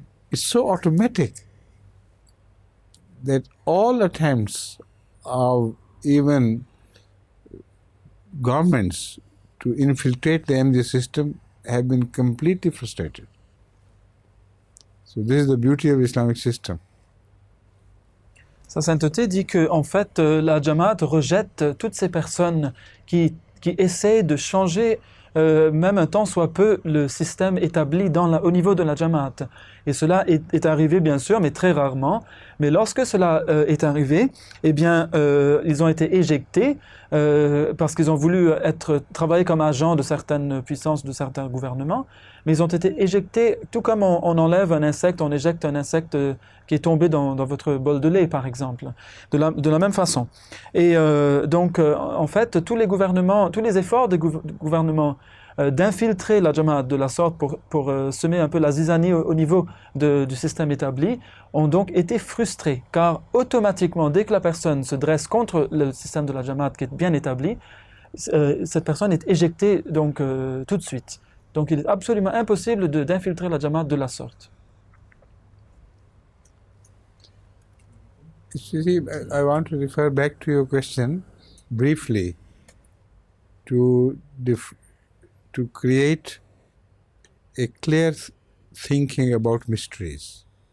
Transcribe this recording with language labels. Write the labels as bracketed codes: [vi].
[en] It's so automatic that all attempts of even governments to infiltrate the MD system have been completely frustrated. So this is the beauty of Islamic system. [fr] Sa Sainteté dit que en fait, la Jamaat rejette toutes ces personnes qui essaient de changer même un temps soit peu le système établi au niveau de la Jamaat. Et cela est arrivé bien sûr, mais très rarement. Mais lorsque cela est arrivé, eh bien, ils ont été éjectés parce qu'ils ont voulu travailler comme agents de certaines puissances, de certains gouvernements. Mais ils ont été éjectés, tout comme on enlève un insecte, on éjecte un insecte qui est tombé dans votre bol de lait, par exemple, de la même façon. Et donc, en fait, tous les efforts des gouvernements d'infiltrer la Jamaat de la sorte pour semer un peu la zizanie au niveau du système établi, ont donc été frustrés, car automatiquement, dès que la personne se dresse contre le système de la Jamaat qui est bien établi, cette personne est éjectée donc tout de suite. Donc il est absolument impossible d'infiltrer la Jamaat de la sorte. [en] You see, I want to refer back to your question briefly to create a clear thinking about mysteries.